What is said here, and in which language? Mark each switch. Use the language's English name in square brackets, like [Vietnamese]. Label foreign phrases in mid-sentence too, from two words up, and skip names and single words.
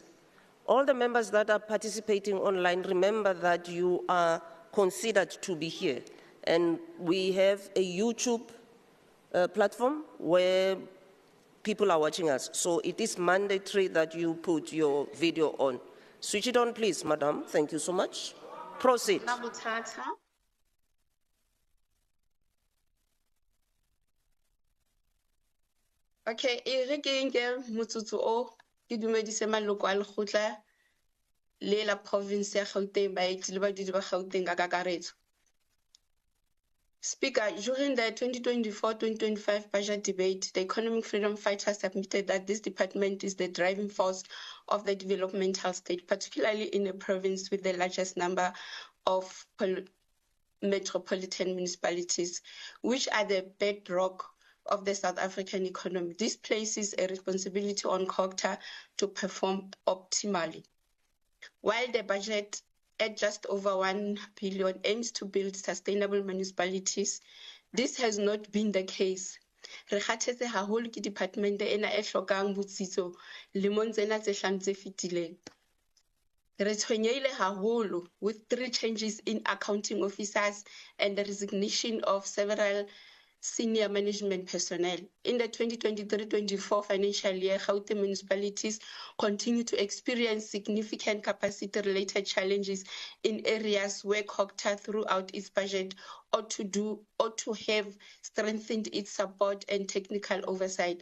[English] All the members that are participating online, remember that you are considered to be here. And we have a YouTube platform where people are watching us. So it is mandatory that you put your video on. Switch it on, please, madam. Thank you so much. Proceed. [Southern Sotho] Okay, e re ke nke motsotso o ke dumedise maloko a lekgotla le la province ya Gauteng baetsi le badudi ba Gauteng ka kakaretso. [English] Speaker, during the 2024-2025 budget debate, the Economic Freedom Fighters submitted that this department is the driving force of the developmental state, particularly in a province with the largest number of metropolitan municipalities, which are the bedrock of the South African economy. This places a responsibility on COGTA to perform optimally. While the budget at just over 1 billion aims to build sustainable municipalities, this has not been the case. [Southern Sotho] Re kgathetse haholo ke department ena e hlokang botsitso lemong tsena tse hlano tse fetileng. Re tshwenyeile haholo [English] with 3 changes in accounting officers and the resignation of several senior management personnel. In the 2023-24 financial year, Gauteng municipalities continue to experience significant capacity-related challenges in areas where COGTA throughout its budget ought to have strengthened its support and technical oversight.